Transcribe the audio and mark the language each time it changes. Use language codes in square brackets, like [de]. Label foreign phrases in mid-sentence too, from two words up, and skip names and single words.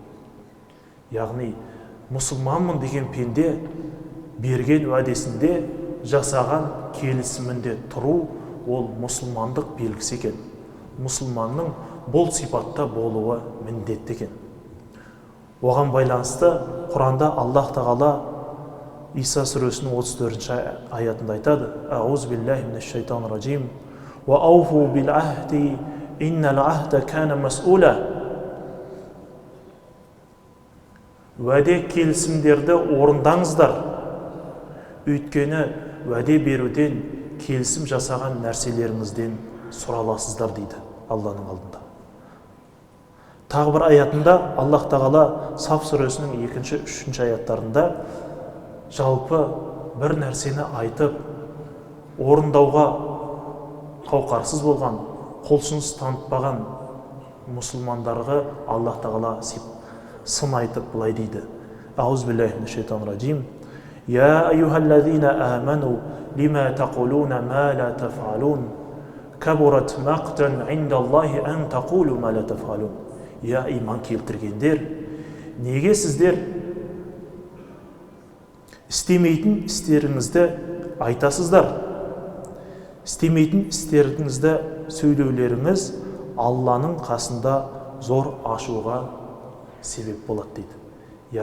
[kk] Яғни мұсылманмын деген пенде берген уәдесінде жасаған келісімінде тұру ол мұсылмандық белгісі екен. Мұсылманның бұл сипатта болуы міндетті екен. Оған байланысты Құранда Аллах Тағала Иса сүресінің 34-ші аятында айтады: [ar] أعوذ بالله من الشيطان الرجيم. وأوفوا بالعهد إن العهد كان مسؤولا». [kk] Уәде келісімдерді орындаңыздар, өйткені уәде беруден, келісім жасаған нәрселеріңізден сұраласыздар дейді Алланың алдында. Тағы бір аятында Аллах Тағала Саф сүресінің 2-3 аяттарында жалпы бір нәрсені айтып, орындауға қауқарсыз болған, құлшыныс танытпаған мұсылмандарға Аллах Тағала сын айтып былай дейді: [ar] أعوذ بالله من الشيطان الرجيم. يا أيها الذين آمنوا لم تقولون ما لا تفعلون. كبر مقتا عند الله أن تقولوا ما لا تفعلون». [kk] Я иман келтіргендер, неге сіздер істемейтін істеріңізді айтасыздар? Істемейтін істеріңізді сөйлеулеріңіз Алланың қасында зор ашуға себеп болады дейді.